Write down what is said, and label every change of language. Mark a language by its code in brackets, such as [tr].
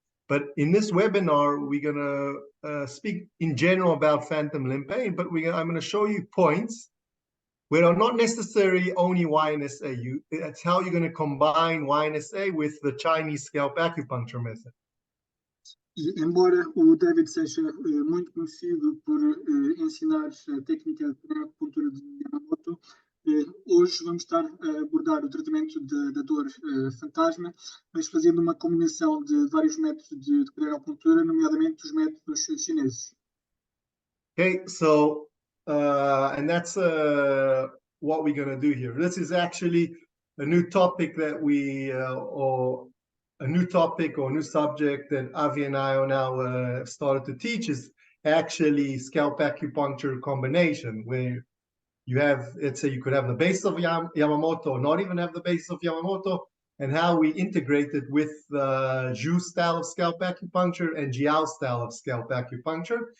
[en] But in this webinar, we're going to speak in general about phantom limb pain, but I'm going to show you points where are not necessarily only YNSA. That's how you're going to combine YNSA with the Chinese scalp acupuncture method. [pt] E embora o David seja muito conhecido por ensinar a técnica de acupuntura de Yamamoto, hoje vamos estar a abordar o tratamento da dor fantasma, mas fazendo uma combinação de vários métodos de acupuntura, nomeadamente os métodos chineses. [en] Okay, so and that's what we're going to do here. This is actually a new topic that or a new topic or new subject that Avi and I are now started to teach is actually scalp acupuncture combination, where you have, let's say you could have the base of Yamamoto or not even have the base of Yamamoto, and how we integrate it with the Zhu style of scalp acupuncture and Jiao style of scalp acupuncture.